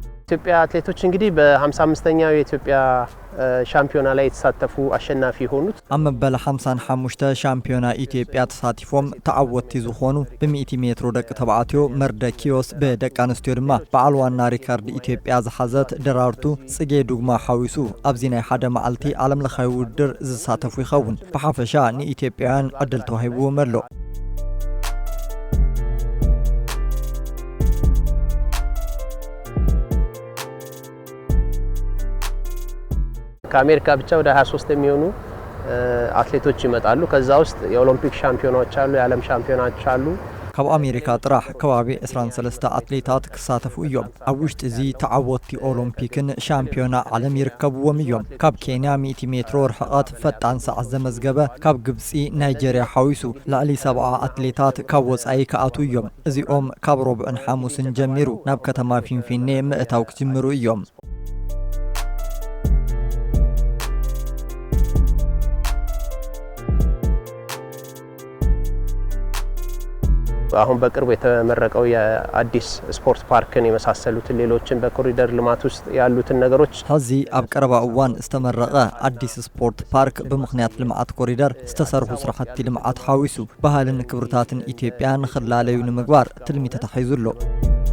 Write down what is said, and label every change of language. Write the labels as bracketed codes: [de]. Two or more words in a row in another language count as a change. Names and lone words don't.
[am] ኢትዮጵያ አትሌቶች እንግዲህ በ55ኛው የኢትዮጵያ ሻምፒዮና ላይ የተሳተፉ አሸናፊ ሆኑት [ti] አመበለ 55 ሻምፒዮና ኢትዮጵያ ተሳትፎም ተዓወቲ ዝኾኑ በ100 ሜትር ደቅ ተባዕትዮ መርደኪዮስ በደቅ አንስትዮ ድማ በዓልዋና ሪካርድ ኢትዮጵያ ዝሓዘት ደራርቱ ጽጌ ዱግማ ሓዊሱ ኣብዚ ናይ ሓደ መዓልቲ ዓለም ለኻዊ ውድድር ዝሳተፉ ይኸውን ብሓፈሻ ንኢትዮጵያውያን ዕድል ተዋሂብዎም ኣሎ [am] ከአሜሪካ ብቻ ወደ 23 የሚሆኑ አትሌቶች ይመጣሉ ከዛ ውስጥ የኦሎምፒክ ሻምፒዮናዎች አሉ የዓለም ሻምፒዮናዎች አሉ [ti] ካብ አሜሪካ ጥራሕ ከባቢ 23 አትሌታት ክሳተፉ እዮም ኣብ ውሽጢ እዚ ተዓወቲ ኦሎምፒክን ሻምፒዮና ዓለም ይርከብዎም እዮም ካብ ኬንያ 100 ሜትር ርሕቀት ፈጣን ሰዓት ዘመዝገበ ካብ ግብፂ ናይጀርያ ሓዊሱ ላዕሊ 70 አትሌታት ካብ ወፃኢ ከኣቱ እዮም እዚኦም ካብ ሮብዕን ሓሙስን ጀሚሩ ናብ ከተማ ፊንፊኔ ምእታው ክጅምሩ እዮም [am] አሁን በቅርቡ የተመረቀው የአዲስ ስፖርት ፓርክን የመሳሰሉት ሌሎችን በኮሪደር ልማት ውስጥ ያሉትን ነገሮች [ti] ሀዚ ኣብ ቀረባ እዋን ዝተመረቀ አዲስ ስፖርት ፓርክ በምክንያት ልማት ኮሪደር ዝተሰርሑ ስራሕቲ ልማት ሓዊሱ ባህልን ክብርታትን ኢትዮጵያን ንኽላለዩ ንምግባር ትልሚ ተታሒዙሎ